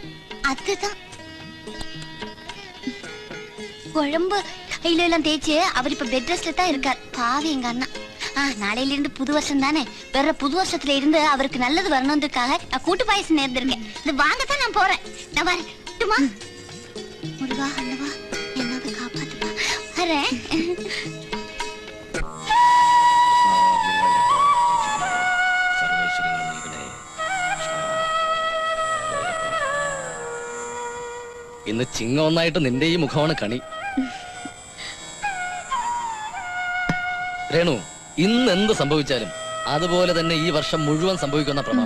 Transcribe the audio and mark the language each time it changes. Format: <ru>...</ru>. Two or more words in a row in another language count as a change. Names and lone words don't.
<ta>அதுதான் குழம்பு கையில எல்லாம் தேய்ச்சு அவர் இப்ப பெட் ரெஸ்ட்ல தான் இருக்கார். பாவி எங்க அண்ணா. நாளையில இருந்து புது வருஷம் தானே, வேற புது வருஷத்துல இருந்து அவருக்கு நல்லது வரணும்ன்றதுக்காக நான் கூட்டு பாயசம் நேர்ந்திருக்கேன். இது வாங்கத்தான் நான் போறேன். நான் வரட்டுமா? முருகா அல்லவா என்னது காப்பாத்துப்பா. வரேன்.</ta> <ml>ഇന്ന് ചിങ്ങ ഒന്നായിട്ട് നിന്റെ ഈ മുഖമാണ് കണി. രേണു, ഇന്ന് എന്ത് സംഭവിച്ചാലും അതുപോലെ തന്നെ ഈ വർഷം മുഴുവൻ സംഭവിക്കുന്ന പ്രമാണം.</ml>